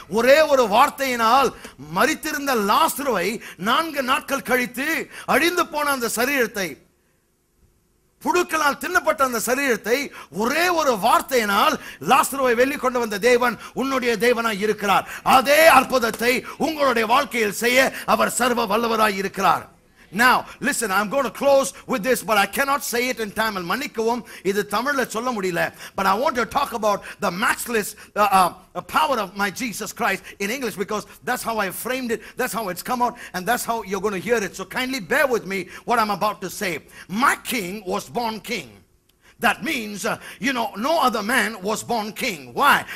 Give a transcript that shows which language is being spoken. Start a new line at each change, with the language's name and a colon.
Tamil: ஒரே ஒரு வார்த்தையினால் மரித்திருந்த லாசருவை 4 நாட்கள் கழித்து அழிந்து போன அந்த சரீரத்தை, புழுக்களால் தின்னப்பட்ட அந்த சரீரத்தை ஒரே ஒரு வார்த்தையினால் லாசருவை வெளி கொண்டு வந்த தேவன் உன்னுடைய தேவனாய் இருக்கிறார். அதே அற்புதத்தை உங்களுடைய வாழ்க்கையில் செய்ய அவர் சர்வ வல்லவராய் இருக்கிறார்.
English: Now listen, I'm going to close with this, but I cannot say it in Tamil.
Tamil: மன்னிக்கவும், இது தமிழ்ல சொல்ல முடியல.
English: But I want to talk about the matchless power of my Jesus Christ in English, because that's how I framed it, that's how it's come out, and that's how you're going to hear it. So kindly bear with me what I'm about to say. My king was born king. That means, no other man was born king. Why?